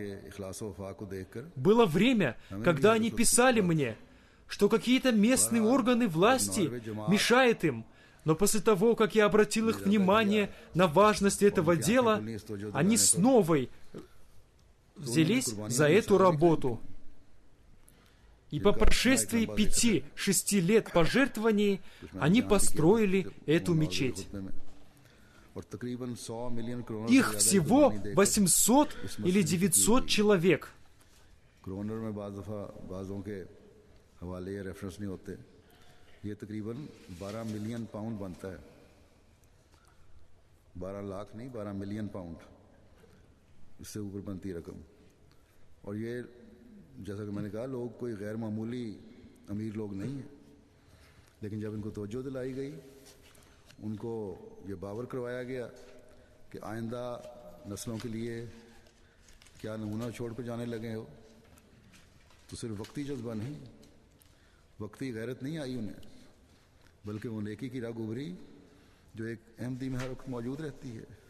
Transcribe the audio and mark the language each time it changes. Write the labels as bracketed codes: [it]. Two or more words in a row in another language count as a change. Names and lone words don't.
[ru] Было время, когда они писали мне, что какие-то местные органы власти мешают им, но после того, как я обратил их внимание на важность этого дела, они с новой взялись за эту работу. И по прошествии 5-6 лет пожертвований они построили эту мечеть. Их всего 800 или 900 человек. [ur] یہ تقریباً 12 [en] million pound [ur] بنتا ہے. 12 لاکھ نہیں، 12 [en] million pound, [ur] اس سے اوپر بنتی ہے رقم. اور یہ جیسا کہ میں نے کہا، لوگ کوئی غیر معمولی امیر لوگ نہیں ہیں، لیکن جب ان کو توجہ دلائی گئی، ان کو یہ باور کروایا گیا کہ آئندہ نسلوں کے لیے کیا نمونہ چھوڑ کر جانے لگے ہو، تو صرف وقتی جذبہ نہیں، وقتی غیرت نہیں آئی انہیں، بلکہ وہ نیکی کی راہ ابھری جو ایک احمدی میں ہر وقت موجود رہتی ہے.